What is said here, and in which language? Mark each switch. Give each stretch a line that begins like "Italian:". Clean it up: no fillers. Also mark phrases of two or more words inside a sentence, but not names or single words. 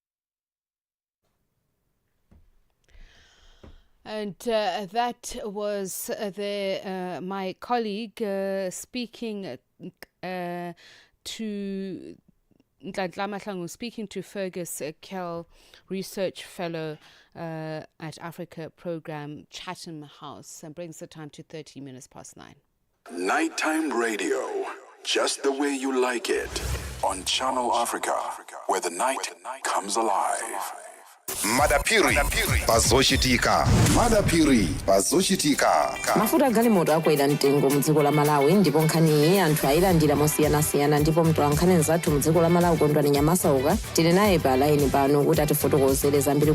English: And that was my colleague speaking to Fergus Kell, Research Fellow at Africa Program, Chatham House, and brings the time to 30 minutes past 9. Nighttime radio, just the way you like it, on Channel Africa, where the night comes alive.
Nyanja: Madapiri pazochitika. Madapiri pazochitika. Mafuta galimoto akwera mtengo mudziko la Malawi, ndipo nkhani anthu ayilandira mosiyanasiyana, ndipo mtolankhani nzathu mudziko la Malawi Kondwani Nyamasauka tili naye pa line pano kuti atifotokozere zambiri.